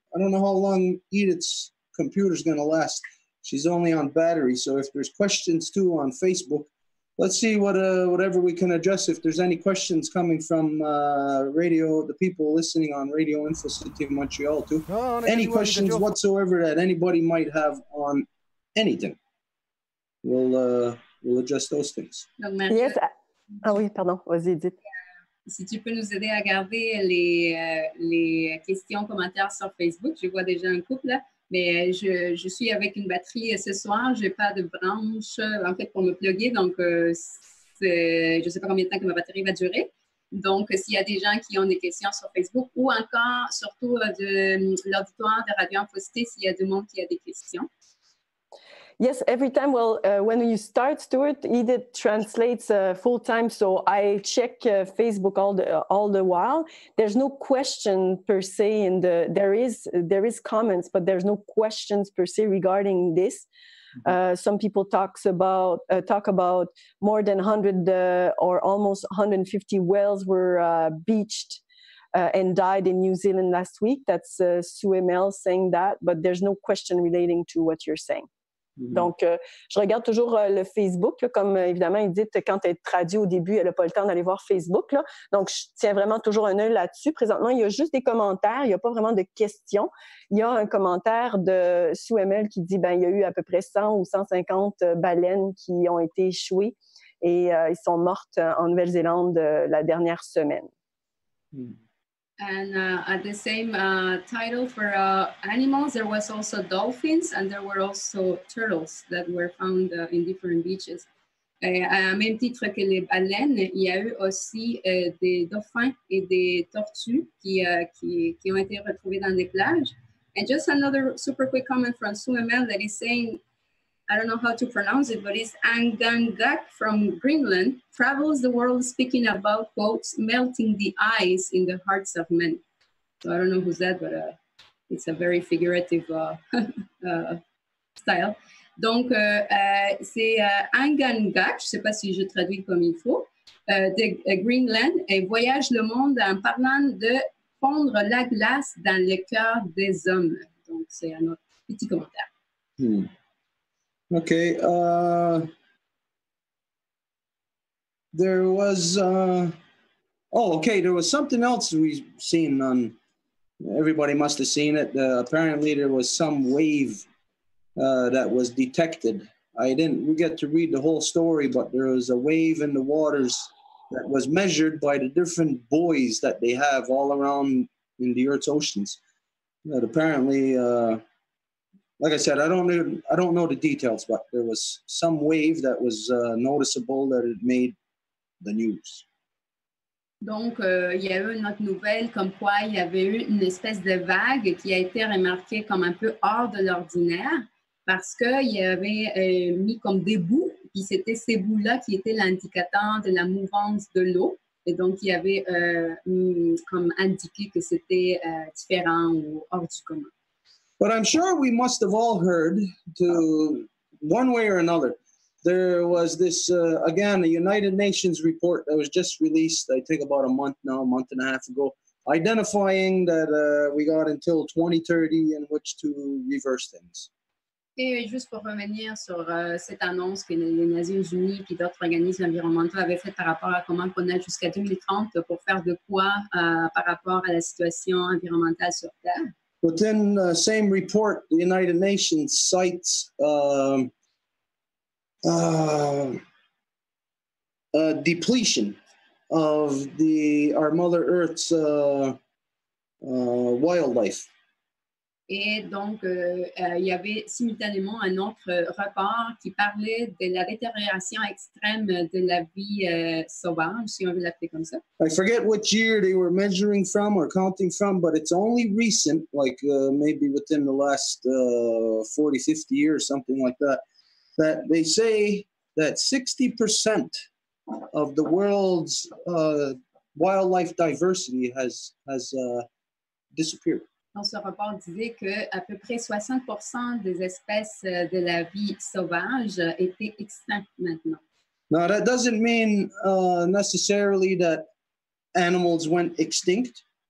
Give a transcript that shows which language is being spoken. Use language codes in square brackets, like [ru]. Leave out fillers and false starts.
[en] I don't know how long Edith's computer's going to last. She's only on battery, so if there's questions too on Facebook, let's see whatever we can address. If there's any questions coming from the people listening on Radio InfoCite in Montreal too. Any questions whatsoever that anybody might have on anything, we'll address those things. [fr] Donc, Marie, [en] Yes. [fr] Ah oui, pardon. Vas-y, Edith. Si tu peux nous aider à garder les questions, commentaires sur Facebook. Je vois déjà un couple là. Mais je suis avec une batterie ce soir. Je n'ai pas de branche en fait pour me plugger. Donc, je ne sais pas combien de temps que ma batterie va durer. Donc, s'il y a des gens qui ont des questions sur Facebook ou encore, surtout de l'auditoire de Radio InfoCite, s'il y a du monde qui a des questions. [en] Yes, every time. Well, when you start, Stuart, Edith translates full time, so I check Facebook all the while. There's no question per se in there is comments, but there's no questions per se regarding this. Some people talk about more than 100 or almost 150 whales were beached and died in New Zealand last week. That's Sue Mel saying that, but there's no question relating to what you're saying. Mm-hmm. [fr] Donc, je regarde toujours le Facebook, là, comme évidemment Edith, quand elle est traduit au début, elle n'a pas le temps d'aller voir Facebook. Là. Donc, je tiens vraiment toujours un œil là-dessus. Présentement, il y a juste des commentaires, il n'y a pas vraiment de questions. Il y a un commentaire de Sue Mel qui dit il y a eu à peu près 100 ou 150 baleines qui ont été échouées et ils sont mortes en Nouvelle-Zélande la dernière semaine. Mm. [en] And at the same title for animals, there was also dolphins, and there were also turtles that were found in different beaches. [fr] À même titre que les baleines, il y a eu aussi des dauphins et des tortues qui ont été retrouvés dans des plages. [en] And just another super quick comment from Suemel that is saying, I don't know how to pronounce it, but it's Angangak from Greenland, travels the world speaking about, quotes, melting the ice in the hearts of men. So I don't know who's that, but it's a very figurative style. [fr] Donc, c'est Angangak, je ne sais pas si je traduis comme il faut, de Greenland, et voyage le monde en parlant de fondre la glace dans le cœur des hommes. Donc, c'est un autre petit commentaire. [en] Okay. There was, there was something else we've seen on, everybody must have seen it. Apparently there was some wave that was detected. We get to read the whole story, but there was a wave in the waters that was measured by the different buoys that they have all around in the Earth's oceans. That apparently, like I said, I don't know the details, but there was some wave that was noticeable that it made the news. [fr] Donc, il y a eu une autre nouvelle comme quoi il y avait eu une espèce de vague qui a été remarquée comme un peu hors de l'ordinaire parce qu'il y avait mis comme des bouts, puis c'était ces bouts-là qui étaient l'indicateur de la mouvance de l'eau. Et donc, il y avait comme indiqué que c'était différent ou hors du commun. [en] But I'm sure we must have all heard, to one way or another, there was this, again, a United Nations report that was just released, I think about a month and a half ago, identifying that we got until 2030 in which to reverse things. [fr] Et juste pour revenir sur cette annonce que les Nations Unies et d'autres organismes environnementaux avaient faite par rapport à comment on a jusqu'à 2030 pour faire de quoi par rapport à la situation environnementale sur Terre. [en] Within the same report, the United Nations cites depletion of our Mother Earth's wildlife. [fr] Et donc, il y avait simultanément un autre rapport qui parlait de la détérioration extrême de la vie sauvage, si on veut l'appeler comme ça. [en] I forget which year they were measuring from or counting from, but it's only recent, like maybe within the last 40, 50 years, something like that, that they say that 60% of the world's wildlife diversity has disappeared. [fr] Dans ce rapport disait qu'à peu près 60% des espèces de la vie sauvage étaient extinctes maintenant. [en] Now, that doesn't mean necessarily that animals went extinct.